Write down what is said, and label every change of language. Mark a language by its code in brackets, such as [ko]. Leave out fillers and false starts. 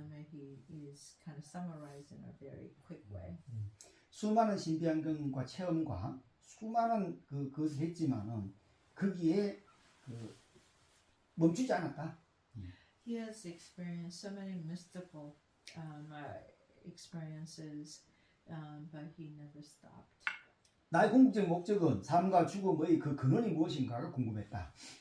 [en] He is kind of summarized in a very quick way. [ko] 수많은 신비안경과 체험과 수많은 그것을 했지만은 거기에 멈추지 않았다. [en] He has experienced so many mystical experiences, but he never stopped. [ko] 나의 궁극적 목적은 삶과 죽음의 그 근원이 무엇인가가 궁금했다.